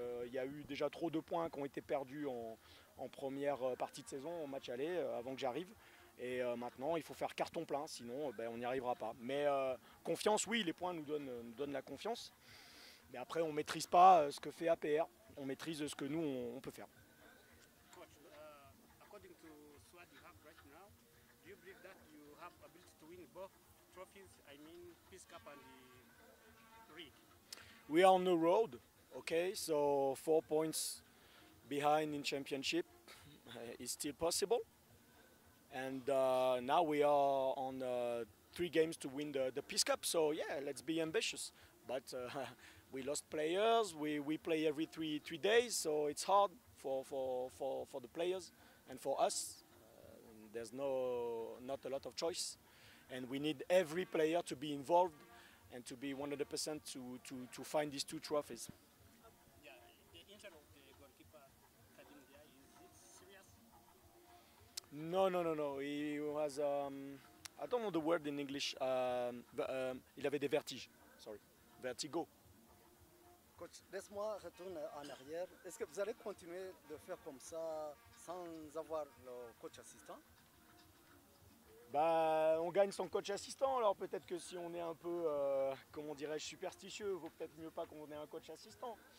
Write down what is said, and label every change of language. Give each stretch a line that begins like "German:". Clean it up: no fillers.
French: Il y a eu déjà trop de points qui ont été perdus en première partie de saison, en match aller, avant que j'arrive. Et maintenant, il faut faire carton plein, sinon on n'y arrivera pas. Mais confiance, oui, les points nous donnent la confiance. Mais après, on ne maîtrise pas ce que fait APR. On maîtrise ce que nous, on peut faire.
English: Coach, according to SWAT you have right now, do you believe that you have ability to win both trophies? I mean, Peace Cup and the League. We are on the road, okay, so 4 points behind in championship is still possible. And now we are on 3 games to win the Peace Cup, so yeah, let's be ambitious. But we lost players, we play every three days, so it's hard for the players and for us. There's not a lot of choice, and we need every player to be involved and to be 100% to find these 2 trophies. Yeah, the injury of the goalkeeper Kadim Dia, is it serious? No. He was, I don't know the word in English.
French: Il avait des vertiges.
English: Sorry, vertigo.
French: Coach, laisse-moi retourner en arrière. Est-ce que vous allez continuer de faire comme ça sans avoir le coach assistant? Bah, on gagne son coach assistant, alors peut-être que si on est un peu, comment dirais-je, superstitieux, il vaut peut-être mieux pas qu'on ait un coach assistant.